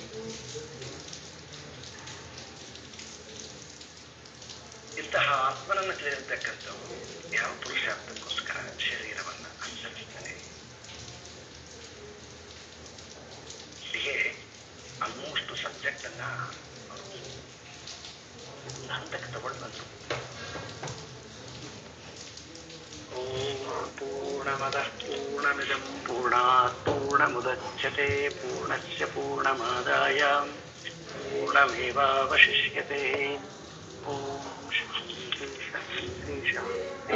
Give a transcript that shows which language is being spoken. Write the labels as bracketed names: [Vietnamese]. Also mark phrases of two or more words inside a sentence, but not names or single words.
[Kannada] ಇಂತಹ ಆತ್ಮನನ್ನು ತಿಳಿದಿರ್ತಕ್ಕಂಥವು ಯಾವ ಪುರುಷಾರ್ಥಕ್ಕೋಸ್ಕರ ಶರೀರವನ್ನ ಅನುಸರಿಸ್ತಾನೆ. ಹೀಗೆ [English] almost subject [Kannada] ಅನ್ನ ಹಂತಕ್ಕೆ ತಗೊಂಡು ಬಂದರು. [Sanskrit] ಓಂ ಪೂರ್ಣಮದಃ ಪೂರ್ಣಮಿದಂ ಪೂರ್ಣಾತ್ ಪೂರ್ಣಮುದಚ್ಯತೆ ಪೂರ್ಣಸ್ಯ ಪೂರ್ಣಮಾದಾಯ ಪೂರ್ಣಮೇವಾವಶಿಷ್ಯತೆ. ಓಂ ಶಾಂತಿ ಶಾಂತಿ ಶಾಂತಿ.